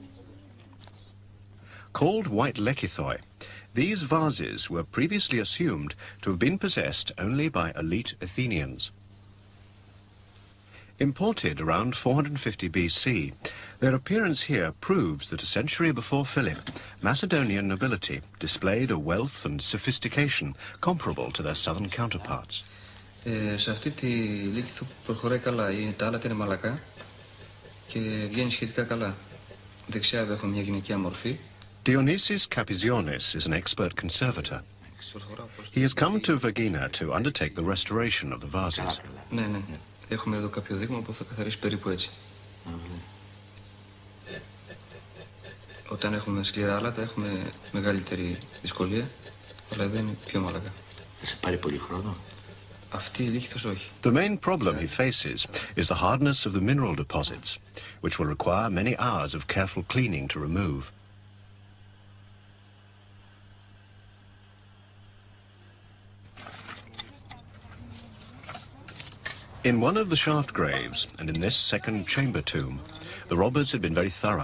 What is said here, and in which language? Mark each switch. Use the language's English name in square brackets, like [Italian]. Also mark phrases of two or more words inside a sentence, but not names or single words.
[English] Called white lekithoi, these vases were previously assumed to have been possessed only by elite Athenians. Imported around 450 BC, their appearance here proves that a century before Philip, Macedonian nobility displayed a wealth and sophistication comparable to their southern counterparts. [Greek] Σε αυτή τη λίθο προχωράει καλά. Τα άλλα είναι μαλακά και βγαίνει σχετικά καλά. Δεξιά εδώ έχουμε μια γυναικεία μορφή. [English] Dionysios Kapizionis is an expert conservator. He has come to Vergina to undertake the restoration of the vases. [Greek] Ναι. Έχουμε εδώ κάποιο δείγμα που θα καθαρίσει περίπου έτσι. Όταν έχουμε σκληρά άλατα έχουμε μεγαλύτερη δυσκολία, αλλά εδώ είναι πιο μαλακά. Σε πάρει πολύ χρόνο. Αυτή η λίχθος όχι. [English] The main problem he faces is the hardness of the mineral deposits, which will require many hours of careful cleaning to remove. In one of the shaft graves, and in this second chamber tomb, the robbers had been very thorough.